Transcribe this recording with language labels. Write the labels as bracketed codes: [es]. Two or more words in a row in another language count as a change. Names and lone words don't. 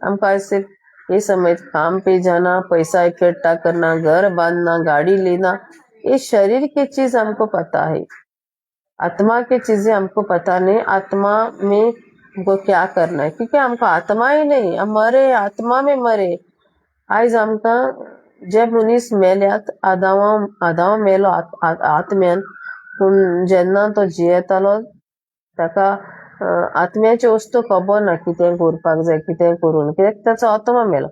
[hi] हमको ऐसे ये समझ काम पे जाना, पैसा इकट्ठा करना, घर बांधना, गाड़ी लेना, ये शरीर की चीज हमको पता है। आत्मा की चीजें हमको पता नहीं, आत्मा में हमको क्या करना है, क्योंकि हमको आत्मा ही नहीं, हम मरे, आत्मा में मरे। [kok] आज आमका जे मनीस मेल्यात आदावा मेलो आत्म्यान, पूण जेन्ना तो जियेतालो ताका आत्म्याची वस्तू खबर ना कितें करपाक जाय कितें करून, कित्याक ताचो आत्मा मेलो।